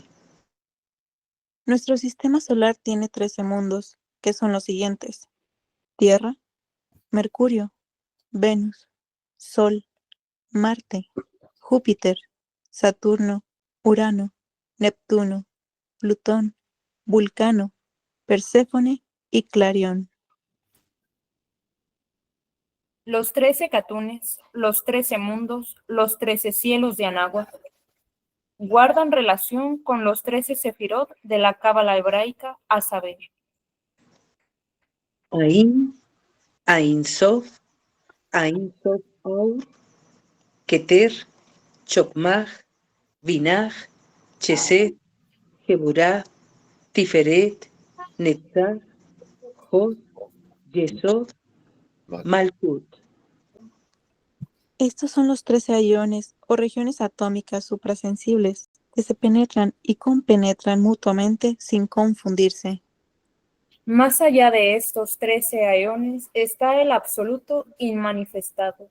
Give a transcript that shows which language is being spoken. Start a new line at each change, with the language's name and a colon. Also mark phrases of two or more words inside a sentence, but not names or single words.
Spanish: Nuestro sistema solar tiene 13 mundos, que son los siguientes: Tierra, Mercurio, Venus, Sol, Marte, Júpiter, Saturno, Urano, Neptuno, Plutón, Vulcano, Perséfone y Clarión. Los 13 catunes, los 13 mundos, los 13 cielos de Anáhuac guardan relación con los 13 sefirot de la cábala hebraica, a saber: Ain, Ain Sof, Ain Sof Or, Keter, Chokmah, Binah, Chesed, Geburah, Tiferet, Netzach, Hod, Yesod, Vale. Malkut. Estos son los 13 aiones o regiones atómicas suprasensibles que se penetran y compenetran mutuamente sin confundirse. Más allá de estos 13 aeones está el absoluto inmanifestado.